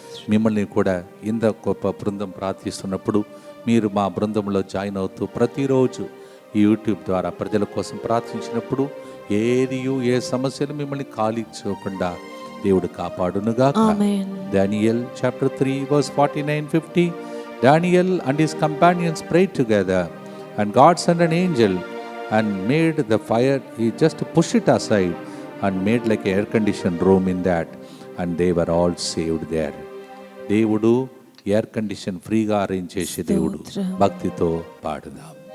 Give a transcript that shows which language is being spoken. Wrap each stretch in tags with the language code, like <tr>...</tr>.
<te>మిమ్మల్ని కూడా ఇంత గొప్ప బృందం ప్రార్థిస్తున్నప్పుడు మీరు మా బృందంలో జాయిన్ అవుతూ ప్రతిరోజు ఈ యూట్యూబ్ ద్వారా ప్రజల కోసం ప్రార్థించినప్పుడు ఏ సమస్యలు మిమ్మల్ని కాలించకుండా దేవుడు కాపాడునుగాక.</te> <en>Daniel chapter 3 verse 49-50. Daniel and his companions prayed together, and God sent an angel and made the fire. He just pushed it aside and made like an air conditioned room in that, and they were all saved there.</en> <te>దేవుడు air condition ఫ్రీగా arrange చేసే దేవుడు. భక్తితో పాడుదాం.</te>